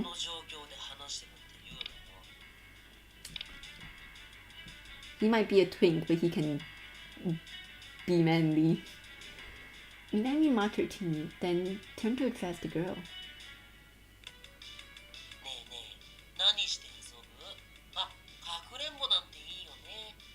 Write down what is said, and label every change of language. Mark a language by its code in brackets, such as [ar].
[ja] の状況で話してもって言うのよ。 [en] He might be a twink, but he can be manly. Minami muttered to me, then turned to address the girl. [ja] ねえねえ、何して遊ぶ？あ、かくれんぼなんていいよね。